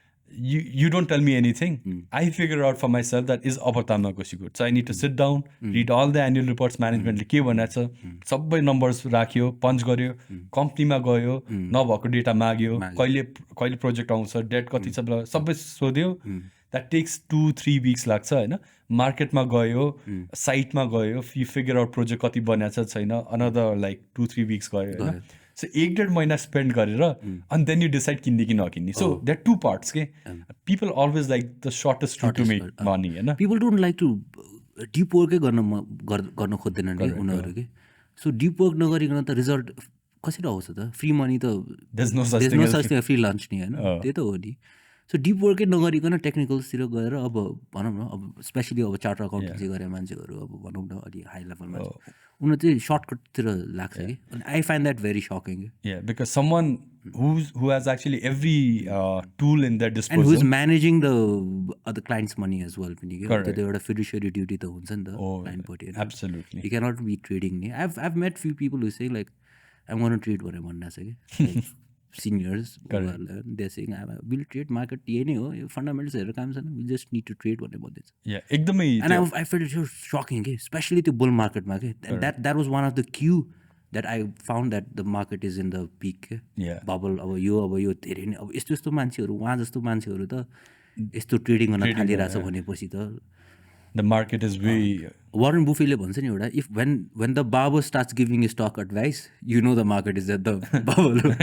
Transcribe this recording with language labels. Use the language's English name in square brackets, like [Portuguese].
[English] you don't tell me anything. I figure out for myself that is Upper Tamakoshi good. So I need to sit down, read all the annual reports, management [Nepali] के भनेको छ, [English] सबै numbers राख्यो, punch गर्यो, company-मा गयो, नभएको data माग्यो, कहिले project आउँछ, debt कति छ, सबै सोध्यो. That takes 2-3 weeks लाग्छ हैन. [Nepali] मार्केटमा गयो, साइटमा गयो, you figure out project कति बनेको छ छैन, another like 2-3 weeks गयो हैन. So 1.5 महिना spend गरेर [English] and then you decide [Nepali] किन्ने कि नकिन्ने. [English] So there are two parts के. People always like the shortest route to make money हैन. People don't like to deep work गर्न खोज्दैनन् नि उनीहरु के. [Nepali] So deep work नगरिकन त रिजल्ट कसरी आउँछ त? [English] free money त there's no such thing as [Nepali] free lunch नि हैन. त्यही त हो नि. सो डिप वर्कै नगरिकन टेक्निकल्सतिर गएर अब भनौँ न अब स्पेसली अब चार्टर अकाउन्टेन्सी गरे मान्छेहरू अब भनौँ न अलि हाई लेभलमा उनीहरू चाहिँ सर्टकटतिर लाग्छ कि अनि [English] I find that very sucking. Yeah, because someone who has actually every tool in their disposal and who is managing the other client's money as well [Nepali] पनि के त्यो एउटा fiduciary duty त हुन्छ नि त क्लाइन्टपट्टि. [English] Absolutely. You cannot be trading नि. I've met few people who say like I'm going to trade भनेर भनिरहेको छ कि seniors they're saying we'll trade market [Nepali] यही नै हो, यो फन्डामेन्टल्स हेरेर काम छैन, [English] we just need to trade भनेर भन्दैछ. [Nepali] Yeah, एकदमै. [English] And I felt it so shocking के, especially त्यो bull market मा के. And that was one of the cue that I found that the market is in the peak के. Yeah. [Nepali] Bubble अब यो धेरै नै अब यस्तो मान्छेहरू उहाँ जस्तो मान्छेहरू त यस्तो ट्रेडिङ गर्न थालिरहेछ भनेपछि त [English] the market is very [Nepali] Warren Buffettले भन्छ नि एउटा, [English] if when the barber starts giving you stock advice, you know the market is at the bubble.